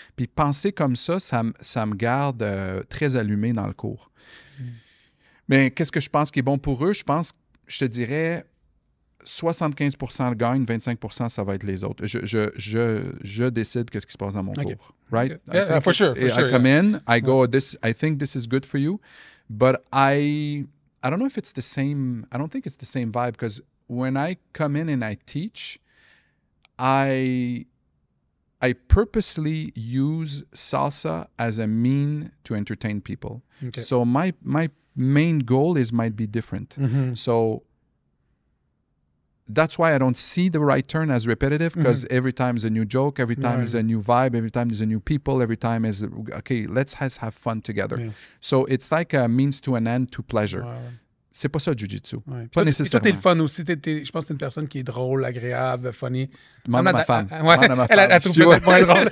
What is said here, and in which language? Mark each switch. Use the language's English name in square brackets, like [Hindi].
[French] Puis penser comme ça me garde très allumé dans le cours. Mais qu'est-ce que je pense qui est bon pour eux? Je te dirais 75% le gagne, 25% ça va être les autres. Je décide qu'est-ce qui se passe dans mon cours. [English] Right? Yeah, for sure. I come in, I go, I think this is good for you, but I don't know if it's the same, I don't think it's the same vibe because when I come in and I teach, I purposely use salsa as a mean to entertain people. Okay. So my main goal might be different. So that's why I don't see the right turn as repetitive because every time is a new joke, every time is a new vibe, every time is a new people, every time is, okay, let's have fun together. Yeah. So it's like a means to an end to pleasure. [French] C'est pas ça, Jiu-Jitsu. Pas nécessairement. Et toi, t'es le fun aussi. Je pense que t'es une personne qui est drôle, agréable, funny. Demande à ma femme. Elle trouve peut-être moins drôle.